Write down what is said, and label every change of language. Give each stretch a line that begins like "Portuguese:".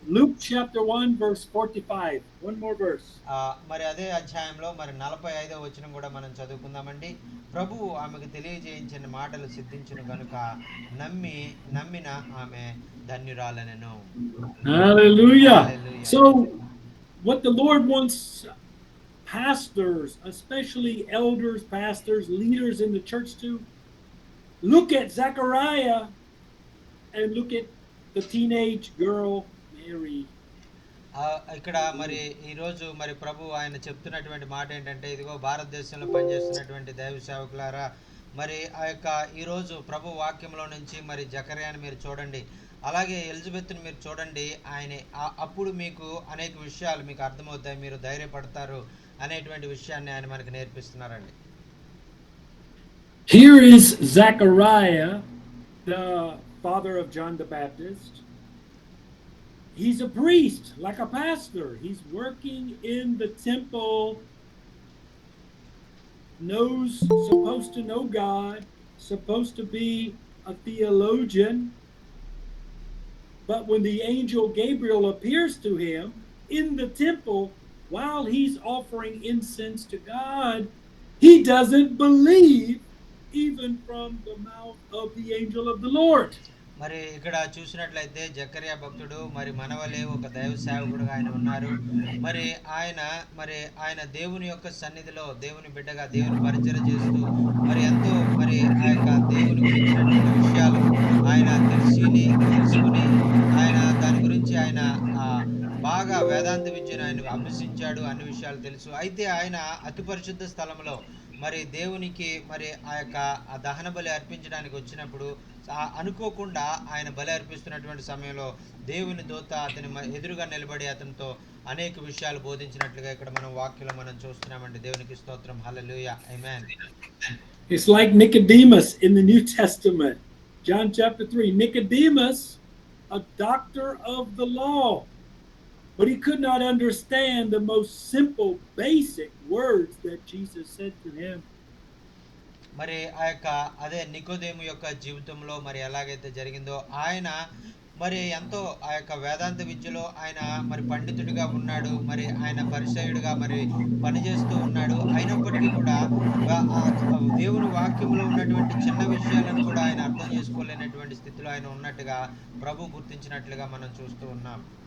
English: Luke chapter 1, verse 45. One more verse.
Telugu: మరి అదే అధ్యాయంలో మరి 45వ వచనం కూడా మనం చదువుకుందామండి. ప్రభువు ఆమెకు తెలియజేయించిన మాటలు సిద్ధించును కనుక నమ్మిన ఆమె ధన్యురాలనెను.
English: Hallelujah. Hallelujah. So what the Lord wants pastors, especially elders, pastors, leaders in the church to look at Zechariah and look at the teenage girl Mary.
Telugu: ఇక్కడ మరి ఈరోజు మరి ప్రభు ఆయన చెప్తున్నటువంటి మాట ఏంటంటే, ఇదిగో భారతదేశంలో పనిచేస్తున్నటువంటి దైవ సేవకులారా, మరి ఆ యొక్క ఈరోజు ప్రభు వాక్యంలో నుంచి మరి జకర్యాని మీరు చూడండి, అలాగే ఎలిజబెత్ని మీరు చూడండి. ఆయన అప్పుడు మీకు అనేక విషయాలు మీకు అర్థమవుతాయి, మీరు ధైర్యపడతారు అనేటువంటి విషయాన్ని ఆయన మనకు నేర్పిస్తున్నారండి.
English: Here is Zechariah, the father of John the Baptist. He's a priest, like a pastor. He's working in the temple, supposed to know God, supposed to be a theologian. But when the angel Gabriel appears to him in the temple while he's offering incense to God, he doesn't believe even from the mouth of the angel of the Lord.
Telugu: మరి ఇక్కడ చూసినట్లయితే జకర్యా భక్తుడు మరి మనవలే ఒక దైవ సేవకుడుగా ఆయన ఉన్నారు. మరి ఆయన దేవుని యొక్క సన్నిధిలో దేవుని బిడ్డగా దేవుని పరిచయం చేస్తూ మరి ఎంతో మరి ఆ యొక్క దేవుని గురించినటువంటి విషయాలు ఆయన తెలుసుకుని ఆయన దాని గురించి ఆయన బాగా వేదాంత విద్యను ఆయన అభ్యసించాడు, అన్ని విషయాలు తెలుసు. అయితే ఆయన అతి పరిశుద్ధ స్థలంలో మరి దేవునికి మరి ఆ యొక్క దహన బలి అర్పించడానికి వచ్చినప్పుడు అనుకోకుండా ఆయన బలి అర్పిస్తున్నటువంటి సమయంలో దేవుని దూత అతని ఎదురుగా నిలబడి అతనితో అనేక విషయాలు బోధించినట్లుగా ఇక్కడ మనం వాక్యంలో మనం చూస్తున్నామండి. దేవునికి స్తోత్రం. హల్లెలూయా. ఆమేన్.
English: It's like Nicodemus in the New Testament. John chapter 3. Nicodemus, a doctor of the law, but he could not understand the most simple, basic words that Jesus said to him.
Telugu: మరి ఆ యొక్క అదే నికోదేము యొక్క జీవితంలో మరి ఎలాగైతే జరిగిందో, ఆయన మరి ఎంతో ఆ యొక్క వేదాంత విద్యలో ఆయన మరి పండితుడిగా ఉన్నాడు, మరి ఆయన పరిచయుడిగా మరి పనిచేస్తూ ఉన్నాడు. అయినప్పటికీ కూడా దేవుని వాక్యంలో ఉన్నటువంటి చిన్న విషయాలను కూడా ఆయన అర్థం చేసుకోలేనటువంటి స్థితిలో ఆయన ఉన్నట్టుగా ప్రభు గుర్తించినట్లుగా మనం చూస్తూ ఉన్నాం.